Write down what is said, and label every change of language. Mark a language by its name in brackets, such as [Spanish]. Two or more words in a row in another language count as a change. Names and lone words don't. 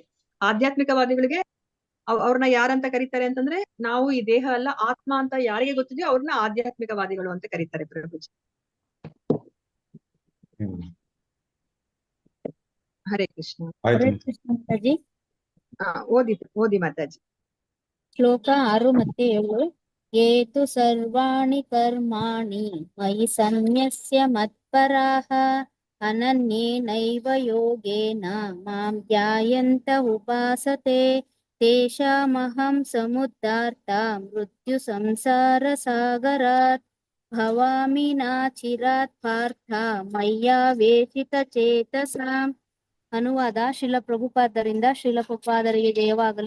[Kannada] ಆಧ್ಯಾತ್ಮಿಕವಾದಿಗಳಿಗೆ ಅವ್ರನ್ನ ಯಾರಂತ ಕರೀತಾರೆ ಅಂತಂದ್ರೆ, ನಾವು ಈ ದೇಹ ಅಲ್ಲ ಆತ್ಮ ಅಂತ ಯಾರಿಗೆ ಗೊತ್ತಿದೆಯೋ ಅವ್ರನ್ನ ಆಧ್ಯಾತ್ಮಿಕವಾದಿಗಳು ಅಂತ ಕರೀತಾರೆ ಪ್ರಭುಜಿ. [Sanskrit] ಹರೇ ಕೃಷ್ಣ. ಹರೇ ಕೃಷ್ಣ ಮಾತಾಜಿ. [Kannada] ಓದಿ ಮಾತಾಜಿ. ಶ್ಲೋಕ 6 ಮತ್ತೆ 7. [Sanskrit] ಏತು ಸರ್ವಾಣಿ ಕರ್ಮಾಣಿ ಮಯಿ ಸನ್ಯಸ್ಯ ಮತ್ಪರಾಃ ಅನನ್ಯೇನೈವ ಯೋಗೇನ ಮಾಂ ಧ್ಯಾಯಂತ ಉಪಾಸತೆ ತೇಷಾಮಹಂ ಸಮುದ್ಧಾರ್ಥ ಮೃತ್ಯು ಸಂಸಾರ ಸಾಗರಾತ್ ಭವಾಮಿ ನಾಚಿರಾತ್ ಪಾರ್ಥ ಮಯ್ಯಾವೇಶಿತ ಚೇತಸಾಂ. [Kannada] ಅನುವಾದ ಶ್ರೀಲ ಪ್ರಭುಪಾದರಿಂದ. ಶ್ರೀಲ ಪ್ರಭುಪಾದರಿಗೆ ಜಯವಾಗಲಿ.